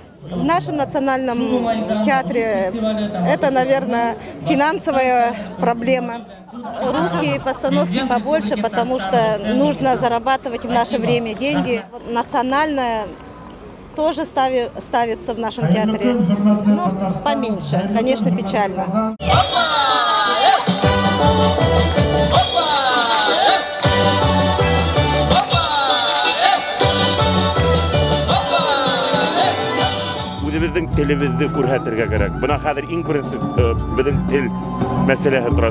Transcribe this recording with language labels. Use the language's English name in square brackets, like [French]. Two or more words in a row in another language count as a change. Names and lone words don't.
[Russian] В нашем национальном театре это, наверное, финансовая проблема. Русские постановки побольше, потому что нужно зарабатывать в наше время деньги. Национальная тоже ставится в нашем театре, но поменьше, конечно, печально. [Uzbek] Bizning tilimizni ko'rsatishga kerak. Buna hozir eng birinchi bizning til masalasi turadi.